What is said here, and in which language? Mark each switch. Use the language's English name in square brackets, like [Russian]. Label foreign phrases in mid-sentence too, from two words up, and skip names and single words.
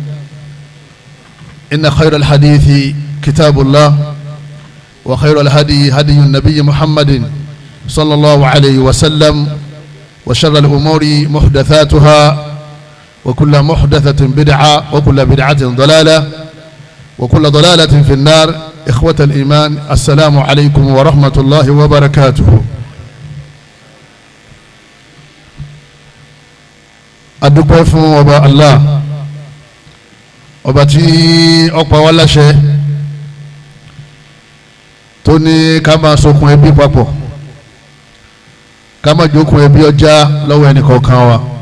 [Arabic] إن خير الحديث كتاب الله وخير الهدي هدي النبي محمد صلى الله عليه وسلم وشر الأمور محدثاتها وكل محدثة بدعة وكل بدعة ضلالة وكل ضلالة في النار. إخوة الإيمان السلام عليكم ورحمة الله وبركاته. [Yoruba] adúpẹ́ fún ọba Allah, ọba tí ó pa wá láṣẹ tó ní ká máa sokùn ẹbí papọ̀, ká máa jókòó ẹbí ọjà lọ́wọ́ ẹnìkọ̀ọ̀kan wa.